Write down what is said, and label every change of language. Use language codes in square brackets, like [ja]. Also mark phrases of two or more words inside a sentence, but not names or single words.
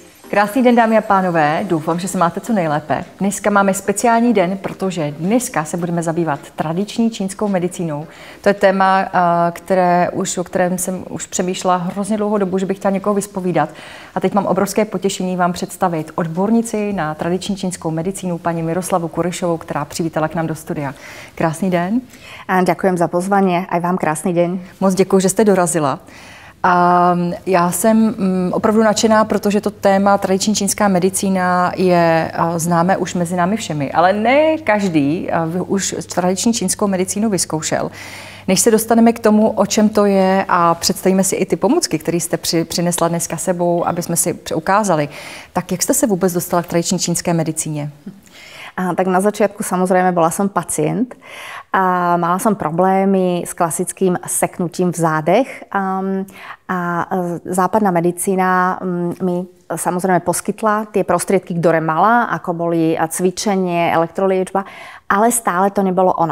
[cs] Krásný den, dámy a pánové, doufám, že se máte co nejlépe. Dneska máme speciální den, protože dneska se budeme zabývat tradiční čínskou medicínou. To je téma, o kterém jsem už přemýšlela hrozně dlouhou dobu, že bych chtěla někoho vyspovídat. A teď mám obrovské potěšení vám představit odbornici na tradiční čínskou medicínu, paní Miroslavu Kurišovou, která přivítala k nám do studia. Krásný den. [sk] Ďakujem za pozvanie, aj vám krásny deň. [cs] Moc děkuji, že jste dorazila. A já jsem opravdu nadšená, protože to téma tradiční čínská medicína je známé už mezi námi všemi, ale ne každý už tradiční čínskou medicínu vyzkoušel. Než se dostaneme k tomu, o čem to je a představíme si i ty pomůcky, které jste přinesla dneska sebou, aby jsme si ukázali, tak jak jste se vůbec dostala k tradiční čínské medicíně? [sk] Tak na začiatku samozrejme bola som pacient a mala som problémy s klasickým seknutím [cs] v zádech [sk] a západná medicína mi samozrejme poskytla tie prostriedky, ktoré mala, ako boli cvičenie, elektroliečba, ale stále to nebolo ono.